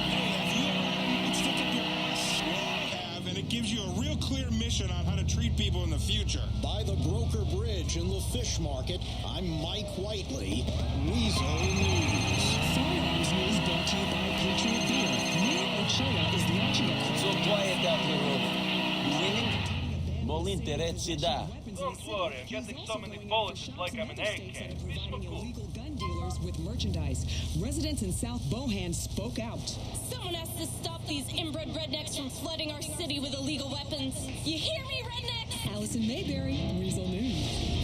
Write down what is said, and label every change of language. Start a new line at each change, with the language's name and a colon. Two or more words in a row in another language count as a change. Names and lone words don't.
English: And it gives you a real clear mission on how to treat people in the future. By the Broker Bridge in the fish market, I'm Mike Whiteley, Weasel News. Firearms News brought to you by Patriot Beer. Mayor Ochoa is launching a... So quiet out here, Roman. You winning?
Serbian: Molinte, reci da.
English: Don't worry, I'm getting so many bullets it's like I'm an egg can. Illegal gun dealers with merchandise. Residents in South Bohan spoke out. Someone has to stop these inbred rednecks from flooding our city with illegal weapons. You hear me, rednecks? Allison Mayberry, Weasel News.